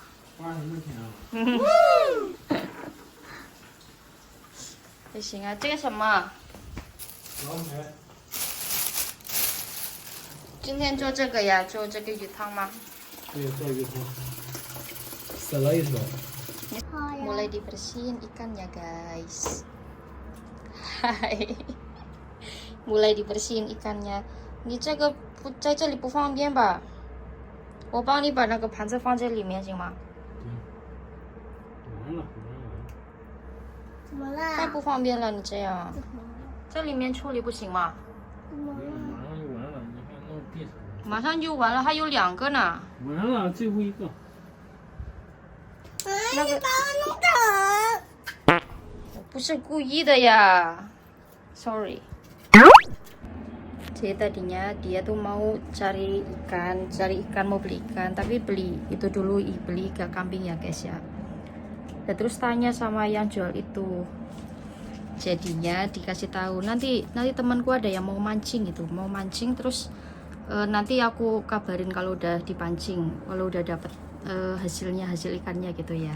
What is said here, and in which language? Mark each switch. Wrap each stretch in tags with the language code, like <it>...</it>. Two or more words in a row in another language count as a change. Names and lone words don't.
<zh>花什么钱啊？还行啊，这个什么？老奶。今天做这个呀，做这个鱼汤吗？对，做鱼汤。死了一手。</zh> <id>Mulai dibersihin ikannya guys. Hai. Mulai dibersihin ikannya.</id> <zh>你这个不在这里不方便吧？我帮你把那个盘子放在里面行吗？完了。怎么了？太不方便了，你这样。在里面处理不行吗？马上就完了，你看弄地上。马上就完了，还有2个呢。完了，最后一个。那个把我弄疼。我不是故意的呀，sorry。</zh> <id>Jadi tadinya dia tuh mau cari ikan mau beli ikan, tapi beli iga kambing ya guys ya. Dan terus tanya sama yang jual itu, jadinya dikasih tahu nanti temanku ada yang mau mancing terus nanti aku kabarin kalau udah dipancing, kalau udah dapet hasil ikannya gitu ya.</id>